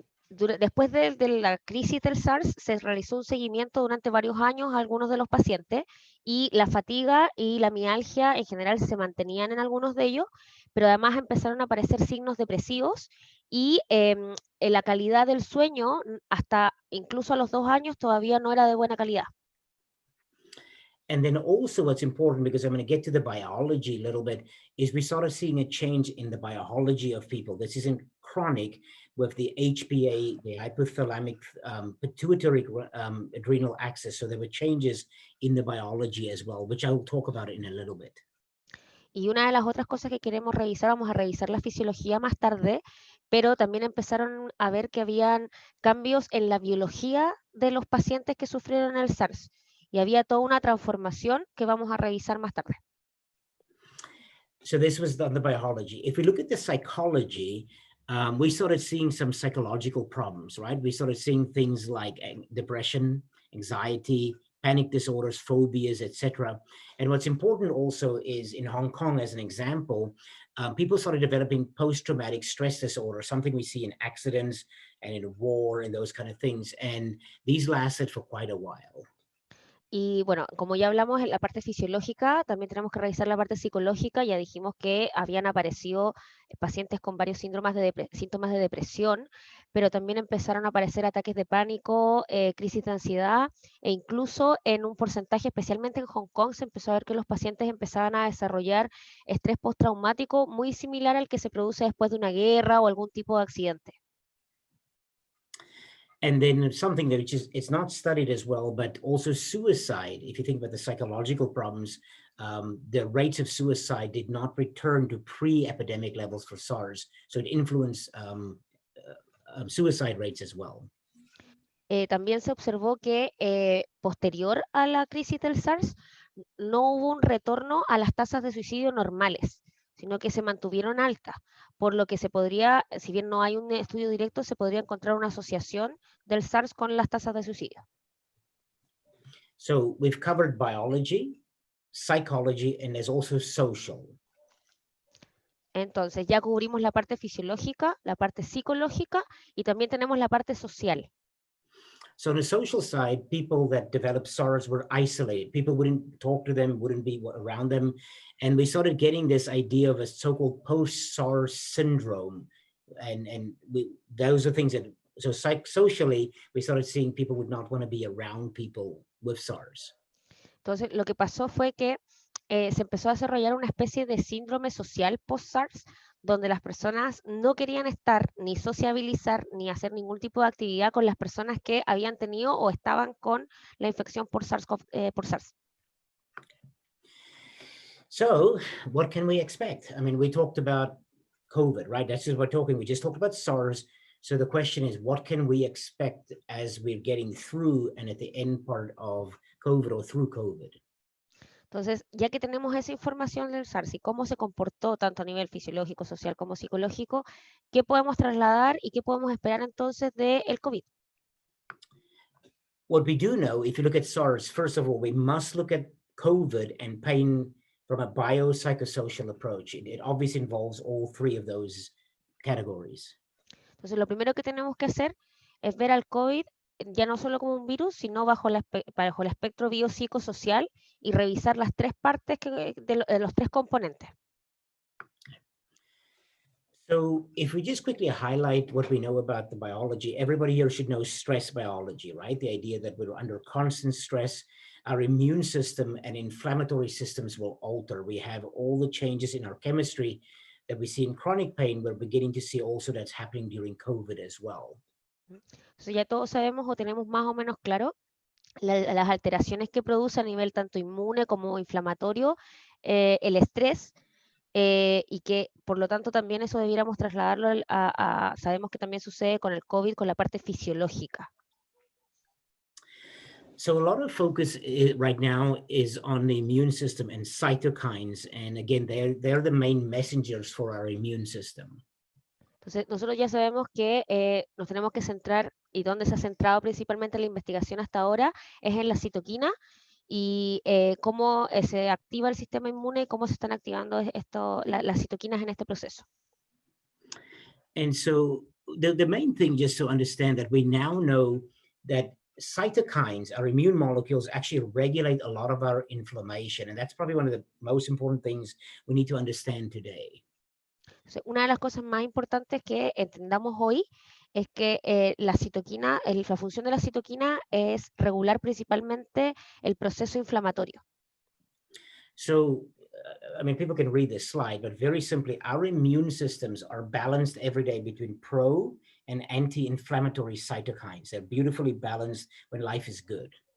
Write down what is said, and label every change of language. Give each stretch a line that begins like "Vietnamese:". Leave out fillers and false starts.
Spanish: Después de la crisis del SARS, se realizó un seguimiento durante varios años a algunos de los pacientes y la fatiga y la mialgia en general se mantenían en algunos de ellos, pero además empezaron a aparecer signos depresivos y la calidad del sueño, hasta incluso a los 2 años, todavía no era de buena calidad.
English: And then also what's important, because I'm going to get to the biology a little bit, is we started seeing a change in the biology of people. This isn't chronic with the HPA, the hypothalamic pituitary adrenal axis. So there were changes in the biology as well, which I will talk about in a little bit.
Spanish: Y una de las otras cosas que queremos revisar, vamos a revisar la fisiología más tarde, pero también empezaron a ver que habían cambios en la biología de los pacientes que sufrieron el SARS. Y había toda una transformación que vamos a revisar más tarde.
English: So this was on the biology. If we look at the psychology, we started seeing some psychological problems, right? We started seeing things like depression, anxiety, panic disorders, phobias, etc. And what's important also is in Hong Kong, as an example, people started developing post-traumatic stress disorder, something we see in accidents and in war and those kind of things. And these lasted for quite a while.
Spanish: Y bueno, como ya hablamos en la parte fisiológica, también tenemos que revisar la parte psicológica. Ya dijimos que habían aparecido pacientes con varios síntomas de depresión, pero también empezaron a aparecer ataques de pánico, crisis de ansiedad, e incluso en un porcentaje, especialmente en Hong Kong, se empezó a ver que los pacientes empezaban a desarrollar estrés postraumático muy similar al que se produce después de una guerra o algún tipo de accidente.
English: And then something that it's not studied as well, but also suicide. If you think about the psychological problems, the rates of suicide did not return to pre-epidemic levels for SARS. So it influenced suicide rates as well.
Spanish: También se observó que posterior a la crisis del SARS no hubo un retorno a las tasas de suicidio normales, sino que se mantuvieron altas, por lo que se podría, si bien no hay un estudio directo, se podría encontrar una asociación del SARS con las tasas de suicidio.
English: So we've covered biology, psychology, and there's also social.
Spanish: Entonces ya cubrimos la parte fisiológica, la parte psicológica y también tenemos la parte social.
English: So on the social side, people that developed SARS were isolated. People wouldn't talk to them, wouldn't be around them. And we started getting this idea of a so-called post-SARS syndrome. And those are things that, so socially, we started seeing people would not want to be around people with SARS.
Spanish: Entonces lo que pasó fue que se empezó a desarrollar una especie de síndrome social post-SARS, donde las personas no querían estar, ni sociabilizar, ni hacer ningún tipo de actividad con las personas que habían tenido o estaban con la infección por SARS.
English: So what can we expect? I mean, we talked about COVID, right? That's just what we're talking. We just talked about SARS. So the question is, what can we expect as we're getting through and at the end part of COVID or through COVID?
Spanish: Entonces, ya que tenemos esa información del SARS y cómo se comportó tanto a nivel fisiológico, social como psicológico, ¿qué podemos trasladar y qué podemos esperar entonces del COVID?
English: What we do know, if you look at SARS, first of all, we must look at COVID and pain from a biopsychosocial approach. It obviously involves all three of those categories.
Spanish: Entonces, lo primero que tenemos que hacer es ver al COVID ya no solo como un virus, sino bajo el espectro biopsicosocial y revisar las tres partes de los tres componentes.
English: So if we just quickly highlight what we know about the biology, everybody here should know stress biology, right? The idea that we're under constant stress, our immune system and inflammatory systems will alter. We have all the changes in our chemistry that we see in chronic pain. We're beginning to see also that's happening during COVID as well.
Spanish: Entonces ya todos sabemos o tenemos más o menos claro las alteraciones que produce a nivel tanto inmune como inflamatorio el estrés, y que por lo tanto también eso debiéramos trasladarlo sabemos que también sucede con el COVID, con la parte fisiológica.
English: So a lot of focus right now is on the immune system and cytokines. And again, they're the main messengers for our immune system.
Spanish: Entonces nosotros ya sabemos que nos tenemos que centrar, y donde se ha centrado principalmente la investigación hasta ahora, es en la citoquina y cómo se activa el sistema inmune y cómo se están activando las citoquinas en este proceso.
English: And so the main thing, just to understand that we now know that cytokines, our immune molecules, actually regulate a lot of our inflammation. And that's probably one of the most important things we need to understand today.
Spanish: Entonces, una de las cosas más importantes que entendamos hoy es que la citoquina, la función de la citoquina es regular principalmente el proceso inflamatorio.
English: So, I mean, people can read this slide, but very simply, our immune systems are balanced every day between pro and anti-inflammatory cytokines. They're beautifully balanced when life is good.